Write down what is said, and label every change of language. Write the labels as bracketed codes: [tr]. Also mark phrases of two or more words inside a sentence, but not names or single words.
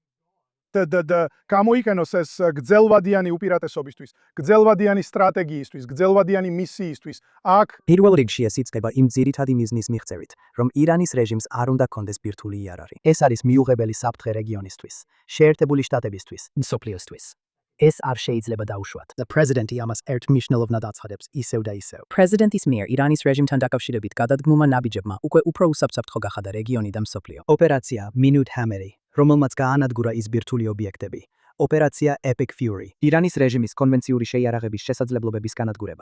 [ka] გამოიყენოს ეს გრძელვადიანი უპირატესობისთვის, გრძელვადიანი სტრატეგიისთვის, გრძელვადიანი მისიისთვის. აქ პირველ რიგში ეს იწყება იმ ძირითადი მიზნის მიღწევით, რომ ირანის რეჟიმს არ უნდა კონდეს ბირთვული იარაღი. ეს არის მიუღებელი საფრთხე რეგიონისთვის, შეერთებული შტატებისთვის, მსოფლიოსთვის. ეს არ შეიძლება დაუშვათ. [en] The president- [ka] ი ამას ერთ მნიშვნელოვნად აცხადებს ისევ და ისევ. პრეზიდენტის მიერ ირანის რეჟიმთან დაკავშირებით გადადგმულმა ნაბიჯებმა უკვე უფრო უსაფრთხო გახადა რეგიონი და მსოფლიო. ოპერაცია Minute Hammer, რომელმაც გაანადგურა ის ბირთვული ობიექტები. ოპერაცია Epic Fury, ირანის რეჟიმის კონვენციური შეიარაღების შესაძლებლობების განადგურება.